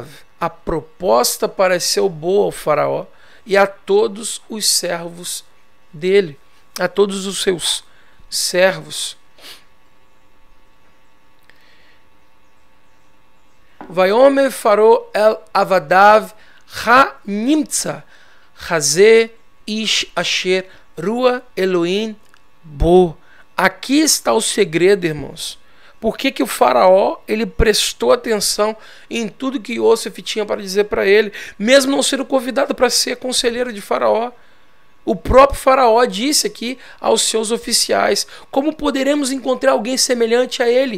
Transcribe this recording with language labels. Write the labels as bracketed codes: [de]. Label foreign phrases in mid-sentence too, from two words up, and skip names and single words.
[pt] A proposta pareceu boa ao faraó e a todos os servos dele, a todos os seus servos. [he] ויאמר פרעה אל עבדיו הנמצא הזה איש אשר רוח אלהים בו. [pt] Aqui está o segredo, irmãos. Por que o faraó, ele prestou atenção em tudo que Yosef tinha para dizer para ele, mesmo não sendo convidado para ser conselheiro de faraó? O próprio Faraó disse aqui aos seus oficiais: como poderemos encontrar alguém semelhante a ele?